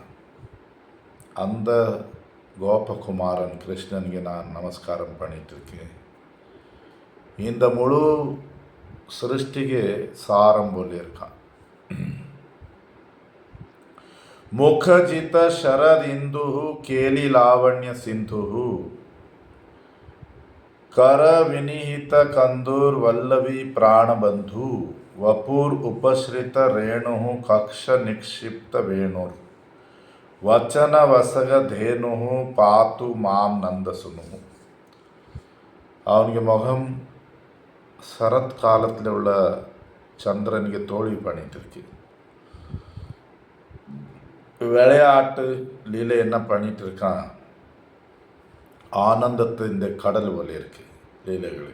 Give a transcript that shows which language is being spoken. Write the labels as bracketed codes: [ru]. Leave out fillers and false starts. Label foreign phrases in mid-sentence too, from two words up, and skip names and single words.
[ta] அந்த கோபகுமாரன் கிருஷ்ணனுக்கு நான் நமஸ்காரம் பண்ணிட்டு இருக்கேன். இந்த முழு சிருஷ்டிக்கு சாரம் போல இருக்கான். [sa] முகஜித ಶರದಿಂದು ಕೇಲಿ ಲಾವಣ್ಯ ಸಿಂಧು ಕರ ವಿನಿಹಿತ ಕಂದೂರ್ ವಲ್ಲವಿ ಪ್ರಾಣಬಂಧು ವಪೂರ್ ಉಪಶ್ರಿತ ರೇಣು ಕಕ್ಷ ನಿಕ್ಷಿಪ್ತ ವೇಣುರ್ ವಚನ ವಸಗ ಧೇನು ಪಾತು ಮಾಂ ನಂದಸುನು. [ta] அவனுக்கு முகம் சரத் காலத்தில் உள்ள சந்திரனுக்கு தோல்வி பண்ணிட்டு இருக்கு. விளையாட்டு லீலை என்ன பண்ணிட்டு இருக்கான், ஆனந்தத்தை இந்த கடல் போல இருக்கு லீலைகள்.